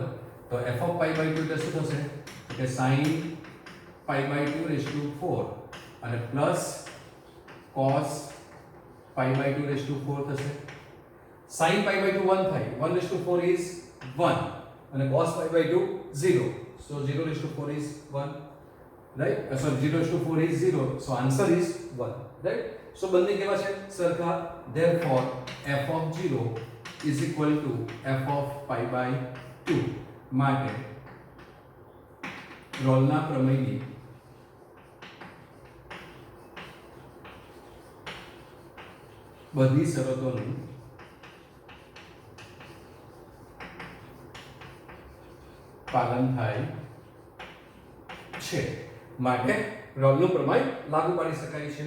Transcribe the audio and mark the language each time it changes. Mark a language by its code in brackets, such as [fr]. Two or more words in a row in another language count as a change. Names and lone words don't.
[gu] તો f (π/2) એટલે શું થશે? કે sin π/2/4 અને પ્લસ cos π/2/4 થશે. sin π/2 1 થાય 1/4 is 1 અને cos π/2 0. [en] So 0/4 is 1. Right? So 0/4 is 0. So answer is 1. Right? [gu] So બંને કેવા છે? સરખા. [en] Therefore f(0) is equal to f (π/2) [gu] માટે રોલના પ્રમેયની બધી શરતોનું પાલન થાય છે માટે રોલનું પ્રમેય લાગુ પાડી શકાય છે.